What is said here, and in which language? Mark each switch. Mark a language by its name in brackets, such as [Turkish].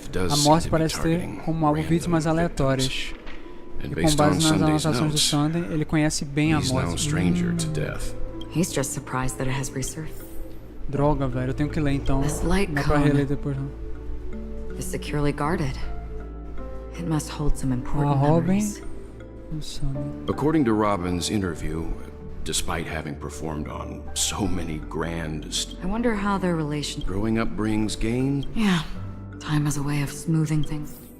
[Portuguese] A morte parece ter como alvo vítimas aleatórias. E com base nas anotações do Sunday, ele conhece bem a morte. [English] He's just surprised that it has resurfaced. [Portuguese] Droga, velho, eu tenho que ler então. Não é pra reler depois não. [English] Is securely guarded. It must hold some important memories. According to Robin's interview, despite having performed on so many grand... I wonder how their relation... Growing up brings gain? Yeah. Time has a way of smoothing things.